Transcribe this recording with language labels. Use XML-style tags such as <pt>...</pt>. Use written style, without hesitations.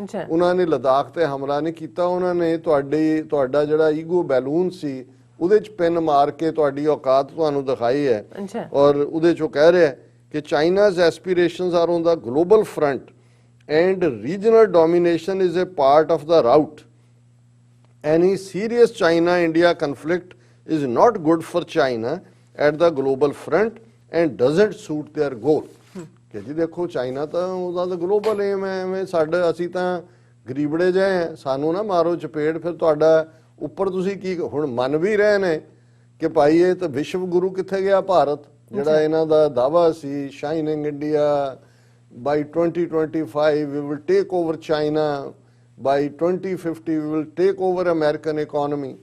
<pa>ਉਹਨਾਂ ਨੇ ਲਦਾਖ ਤੇ ਹਮਲਾ ਨਹੀਂ ਕੀਤਾ, ਉਹਨਾਂ ਨੇ ਤੁਹਾਡਾ ਜਿਹੜਾ ਈਗੋ ਬੈਲੂਨ ਸੀ ਉਹਦੇ 'ਚ ਪਿੰਨ ਮਾਰ ਕੇ ਤੁਹਾਡੀ ਔਕਾਤ ਤੁਹਾਨੂੰ ਦਿਖਾਈ ਹੈ। ਔਰ ਉਹਦੇ 'ਚੋਂ ਕਹਿ ਰਿਹਾ ਕਿ</pa> <en>China's aspirations are on the global front and regional domination is a part of the route. Any serious China-India conflict is not good for China at the global front and doesn't suit their goal.</en> <pa>ਕਿ ਜੀ ਦੇਖੋ China ਤਾਂ ਉਹਦਾ ਤਾਂ global aim ਹੈ, ਐਵੇਂ ਸਾਡੇ ਅਸੀਂ ਤਾਂ ਗਰੀਬੜੇ ਜਿਹੇ ਸਾਨੂੰ ਨਾ ਮਾਰੋ ਚਪੇੜ। ਫਿਰ ਤੁਹਾਡਾ ਉੱਪਰ ਤੁਸੀਂ ਕੀ ਹੁਣ ਮੰਨ ਵੀ ਰਹੇ ਨੇ ਕਿ ਭਾਈ ਇਹ ਤਾਂ ਵਿਸ਼ਵ ਗੁਰੂ ਕਿੱਥੇ ਗਿਆ ਭਾਰਤ, ਜਿਹੜਾ ਇਹਨਾਂ ਦਾ ਦਾਵਾ ਸੀ</pa> <en>Shining India by 2025 we will take over China, by 2050 we will take over American economy।</en>